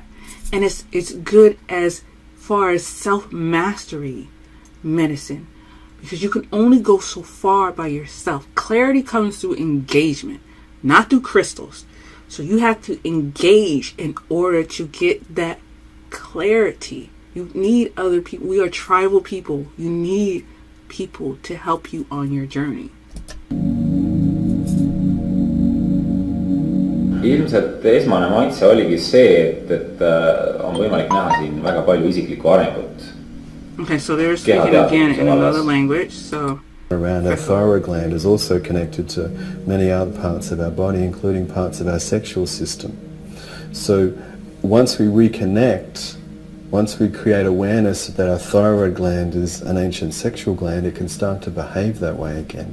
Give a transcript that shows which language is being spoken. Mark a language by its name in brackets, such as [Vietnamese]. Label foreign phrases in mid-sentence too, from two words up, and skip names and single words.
[English] And it's good as far as self-mastery medicine, because you can only go so far by yourself. Clarity comes through engagement, not through crystals. So you have to engage in order to get that clarity. You need other people. We are tribal people. You need people to help you on your journey. [Estonian] Ilmselt esmane maitse oligi see, et on võimalik näha siin väga palju isiklikku arengut. [English] Okay, so they're speaking again in another language. So around our thyroid gland is also connected to many other parts of our body, including parts of our sexual system. So once we reconnect, once we create awareness that our thyroid gland is an ancient sexual gland, it can start to behave that way again.